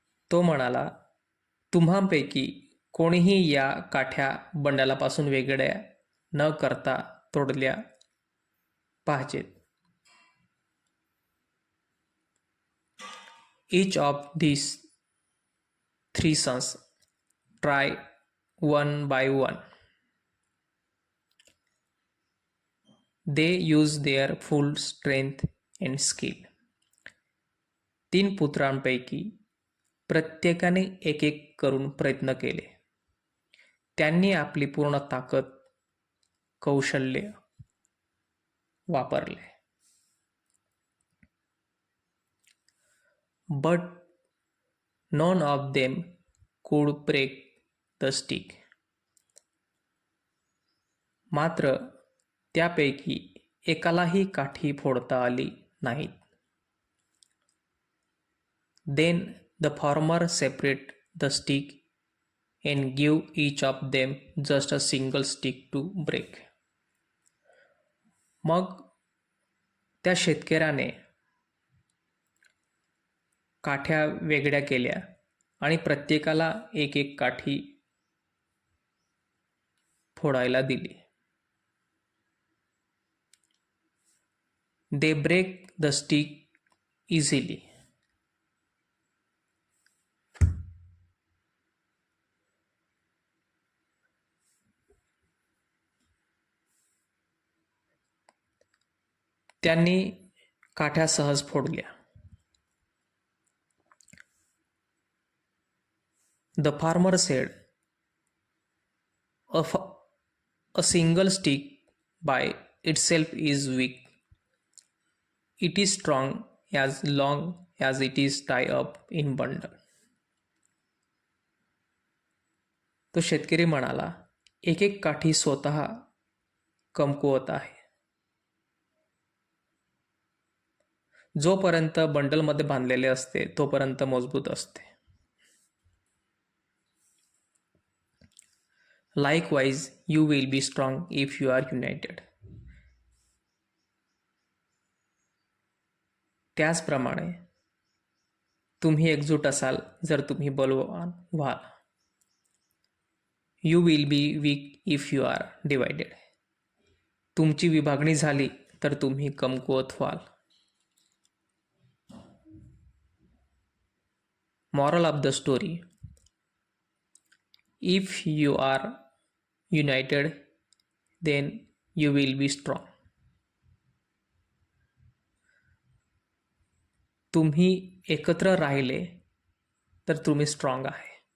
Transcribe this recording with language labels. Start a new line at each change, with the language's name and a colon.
Marathi: तो म्हणाला, तुम्हांपैकी कोणीही या काठ्या बंडलापासून वेगळ्या न करता तोडल्या पाहिजेत.
English: Each of these 3 sons try one by one. They use their full strength and skill.
Marathi: 3 पुत्रांपैकी प्रत्येकाने एक एक करून प्रयत्न केले. त्यांनी आपली पूर्ण ताकद, कौशल्य वापरले.
English: But none of them could break the stick.
Marathi: मात्र त्यापैकी एकालाही काठी फोडता आली नाहीत.
English: Then the farmer separated the stick and give each of them just a single stick to break.
Marathi: मग त्या शेतकऱ्याने काठ्या वेगळ्या केल्या आणि प्रत्येकाला एक एक काठी फोडायला दिली.
English: They break the stick easily.
Marathi: त्यांनी काठ्या सहज फोडल्या.
English: The farmer said, a single stick by itself is weak. It is strong as long as it is tied up in bundle.
Marathi: तो शेतकरी म्हणाला, एक एक काठी स्वतः कमकुवत आहे. जोपर्यंत बंडलमध्ये बांधलेले असते तोपर्यंत मजबूत असते.
English: Likewise, you will be strong if you are united.
Marathi: त्याचप्रमाणे तुम्ही एकजूट असाल जर तुम्ही बलवान व्हाल.
English: You will be weak if you are divided.
Marathi: तुमची विभागणी झाली तर तुम्ही कमकुवत व्हाल.
English: Moral of the story: if you are united, then you will be strong.
Marathi: तुम्ही एकत्र राहिले तर तुम्ही स्ट्रॉंग आहे.